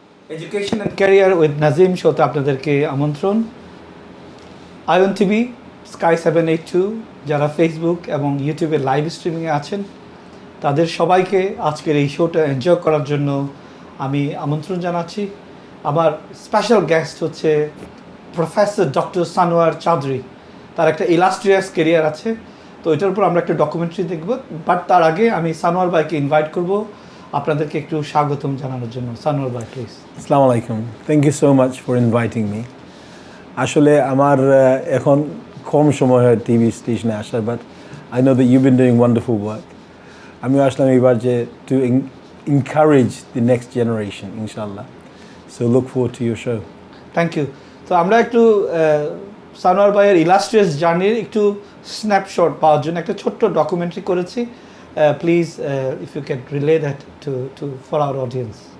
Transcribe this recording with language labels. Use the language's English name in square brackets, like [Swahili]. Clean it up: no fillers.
[Bangla] Education and Career with Nazim শোতে আপনাদেরকে আমন্ত্রণ। আয়ন টিভি, স্কাই 782 যারা ফেসবুক এবং ইউটিউবে লাইভ স্ট্রিমিংয়ে আছেন তাদের সবাইকে আজকের এই শোটা এনজয় করার জন্য আমি আমন্ত্রণ জানাচ্ছি। আমার স্পেশাল গেস্ট হচ্ছে প্রফেসর ডক্টর সানোয়ার চৌধুরী। তার একটা ইলাস্ট্রিয়াস কেরিয়ার আছে, তো এটার উপর আমরা একটা ডকুমেন্টারি দেখব। বাট তার আগে আমি সানোয়ার ভাইকে ইনভাইট করব আপনাদেরকে একটু স্বাগতম জানানোর জন্য। সানোয়ার ভাই প্লিজ। [English] আসসালামু আলাইকুম, thank you so much for inviting me. [Bangla] আসলে আমার এখন কম সময় হয় টিভি স্টেশনে আসার, [English] But I know that you been doing wonderful work. [Bangla] আমিও আসলাম এবার যে [English] To encourage the next generation, inshallah. So look forward to your show. Thank you. [Bangla] তো আমরা একটু সানোয়ার ভাইয়ের ইলাস্ট্রিয়াস জার্নির একটু স্ন্যাপশট পাওয়ার জন্য একটা ছোট্ট ডকুমেন্টারি করেছি। [English] Please if you can relay that to for our audience.